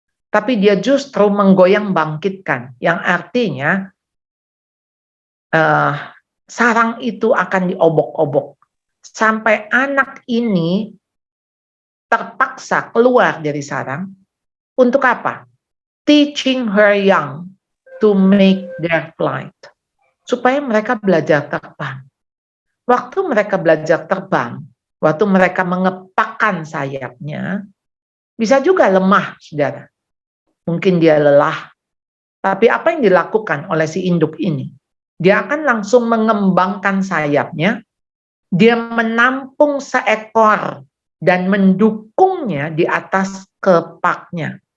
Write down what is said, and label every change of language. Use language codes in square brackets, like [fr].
[id] Tapi dia justru menggoyang bangkitkan, yang artinya sarang itu akan diobok-obok. Sampai anak ini terpaksa keluar dari sarang. Untuk apa? [en] Teaching her young to make their flight. [id] Supaya mereka belajar terbang. Waktu mereka belajar terbang, waktu mereka mengepakkan sayapnya, bisa juga lemah, saudara. Mungkin dia lelah. Tapi apa yang dilakukan oleh si induk ini? Dia akan langsung mengembangkan sayapnya, dia menampung seekor dan mendukungnya di atas kepaknya.